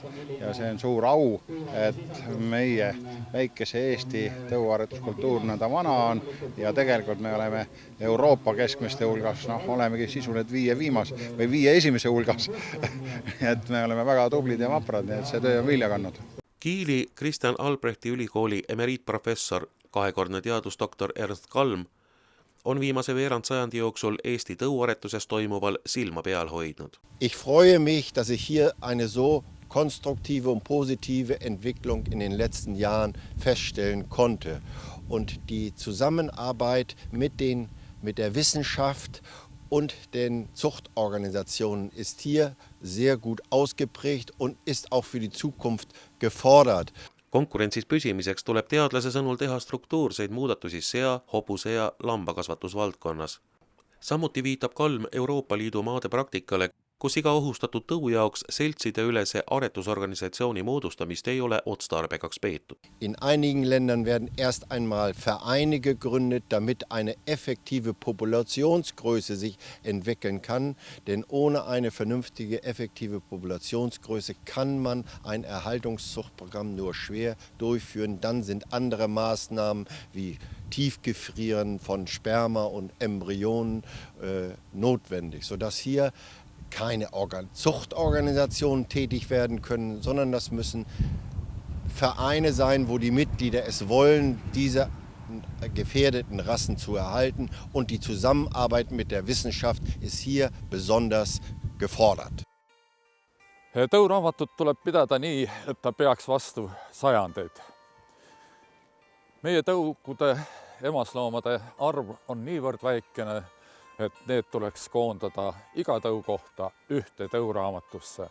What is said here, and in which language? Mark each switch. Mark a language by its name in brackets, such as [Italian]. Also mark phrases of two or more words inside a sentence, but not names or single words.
[Estonian] Ja see on suur au, et meie väikese Eesti tõuaretuskultuur nõnda vana on ja tegelikult me oleme Euroopa keskmiste hulgas, olemegi sisuliselt 5 esimese hulgas. Et me oleme väga tublid ja vaprad, nii et see töö on vilja kandnud. Kiili Kristjan Albrechti ülikooli emeriitprofessor, kahekordne teadusdoktor Ernst Kalm on viimase veerandsajandi jooksul Eesti tõuaretuses toimuval silma peal hoidnud. [German] Ich freue mich, dass ich hier eine so konstruktive und positive Entwicklung in den letzten Jahren feststellen konnte. Und die Zusammenarbeit mit der Wissenschaft und den Zuchtorganisationen ist hier sehr gut ausgeprägt und ist auch für die Zukunft gefordert. [Estonian] Konkurentsis püsimiseks tuleb teadlase sõnul teha struktuurseid muudatusi sea, hobuse ja lambakasvatusvaldkonnas. Samuti viitab Kalm Euroopa Liidu maade praktikale, kus iga ohustatud tõu jaoks seltside ülese aretusorganisatsiooni moodustamist ei ole otstarbekaks peetud. [German] In einigen Ländern werden erst einmal Vereine gegründet, damit eine effektive Populationsgröße sich entwickeln kann. Denn ohne eine vernünftige, effektive Populationsgröße kann man ein Erhaltungszuchtprogramm nur schwer durchführen. Dann sind andere Maßnahmen wie Tiefgefrieren von Sperma und Embryonen notwendig, sodass hier keine Zuchtorganisationen tätig werden können, sondern das müssen Vereine sein, wo die Mitglieder es wollen, diese gefährdeten Rassen zu erhalten. Und die Zusammenarbeit mit der Wissenschaft ist hier besonders gefordert. [Estonian] Tõuraamatut tuleb pidada nii, et ta peaks vastu sajandeid. Meie tõugude emasloomade arv on niivõrd väikene, et need tuleks koondada iga tõu kohta ühte tõuraamatusse.